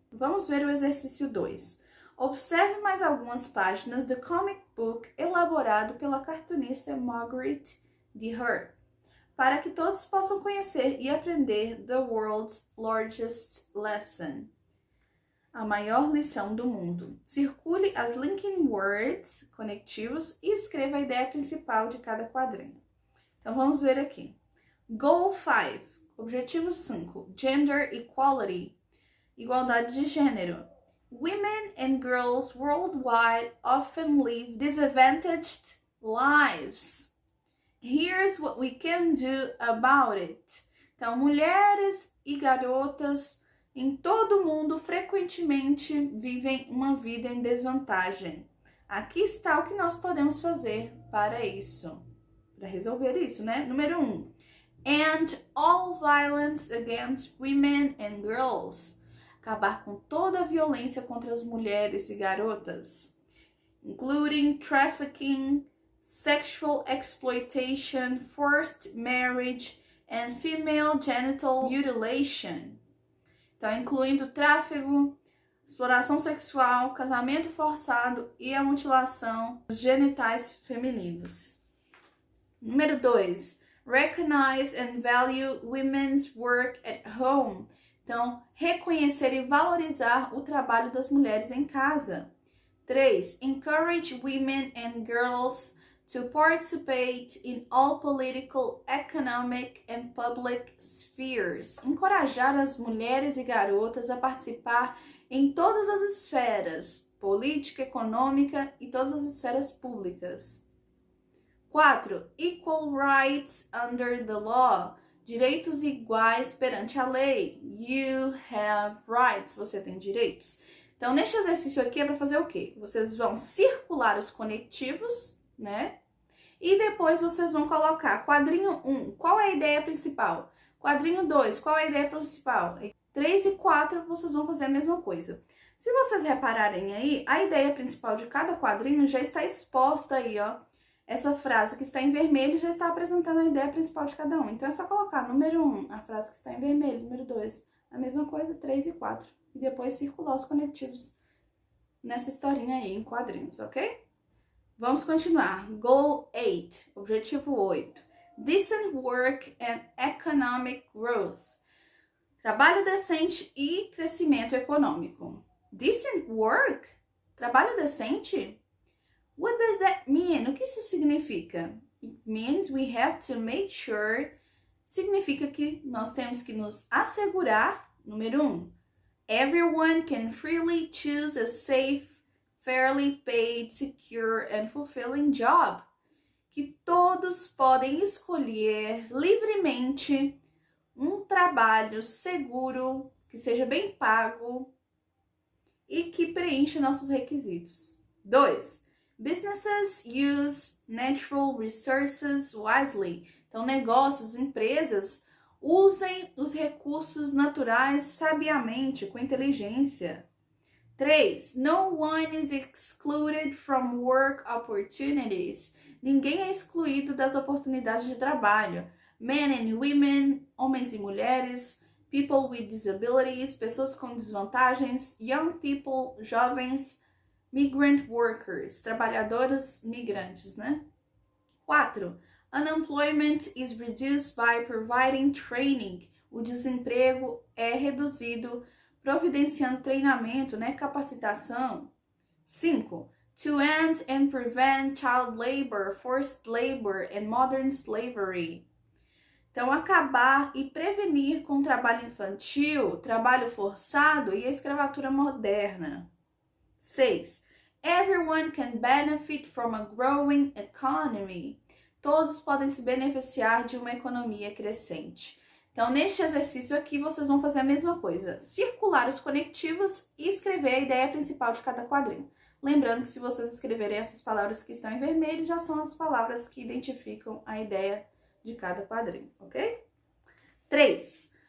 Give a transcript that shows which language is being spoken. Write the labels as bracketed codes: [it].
[pt] Vamos ver o exercício 2. Observe mais algumas páginas do comic book elaborado pela cartunista Margaret Deher, para que todos possam conhecer e aprender The World's Largest Lesson, a maior lição do mundo. Circule as linking words conectivos e escreva a ideia principal de cada quadrinho. Então vamos ver aqui. [en] Goal 5, [pt] objetivo 5, [en] Gender Equality, [pt] igualdade de gênero. [en] Women and girls worldwide often live disadvantaged lives. Here's what we can do about it. [pt] Então, mulheres e garotas em todo o mundo frequentemente vivem uma vida em desvantagem. Aqui está o que nós podemos fazer para isso, para resolver isso, né? Número 1. [en] End all violence against women and girls. [pt] Acabar com toda a violência contra as mulheres e garotas, [en] including trafficking, sexual exploitation, forced marriage, and female genital mutilation. [pt] Então, incluindo tráfego, exploração sexual, casamento forçado e a mutilação dos genitais femininos. Número 2. [en] Recognize and value women's work at home. [pt] Então, reconhecer e valorizar o trabalho das mulheres em casa. 3. [en] Encourage women and girls to participate in all political, economic and public spheres. [pt] Encorajar as mulheres e garotas a participar em todas as esferas, política, econômica e todas as esferas públicas. 4. [en] Equal rights under the law. [pt] Direitos iguais perante a lei. [en] You have rights. [pt] Você tem direitos. Então, neste exercício aqui é para fazer o quê? Vocês vão circular os conectivos, né? E depois vocês vão colocar quadrinho 1, qual é a ideia principal? Quadrinho 2, qual é a ideia principal? 3 e 4, vocês vão fazer a mesma coisa. Se vocês repararem aí, a ideia principal de cada quadrinho já está exposta aí, ó. Essa frase que está em vermelho já está apresentando a ideia principal de cada um. Então, é só colocar número 1, a frase que está em vermelho, número 2, a mesma coisa, 3 e 4. E depois circular os conectivos nessa historinha aí, em quadrinhos, ok? Vamos continuar. [en] Goal 8, [pt] objetivo 8. [en] Decent work and economic growth. [pt] Trabalho decente e crescimento econômico. [en] Decent work? [pt] Trabalho decente? [en] What does that mean? [pt] O que isso significa? [en] It means we have to make sure. [pt] Significa que nós temos que nos assegurar, número 1, [en] everyone can freely choose a safe, fairly paid, secure and fulfilling job. [pt] Que todos podem escolher livremente um trabalho seguro, que seja bem pago e que preencha nossos requisitos. 2. [en] Businesses use natural resources wisely. [pt] Então, negócios, empresas, usem os recursos naturais sabiamente, com inteligência. 3. [en] No one is excluded from work opportunities. [pt] Ninguém é excluído das oportunidades de trabalho. [en] men and women, [pt] homens e mulheres, [en] people with disabilities, [pt] pessoas com desvantagens, [en] young people, [pt] jovens, [en] migrant workers, [pt] trabalhadores migrantes, né? 4. [en] Unemployment is reduced by providing training. [pt] O desemprego é reduzido providenciando treinamento, né? Capacitação. 5. [en] To end and prevent child labor, forced labor and modern slavery. [pt] Então, acabar e prevenir com o trabalho infantil, trabalho forçado e a escravatura moderna. 6. [en] Everyone can benefit from a growing economy. [pt] Todos podem se beneficiar de uma economia crescente. Então, neste exercício aqui, vocês vão fazer a mesma coisa. Circular os conectivos e escrever a ideia principal de cada quadrinho. Lembrando que se vocês escreverem essas palavras que estão em vermelho, já são as palavras que identificam a ideia de cada quadrinho, ok? 3.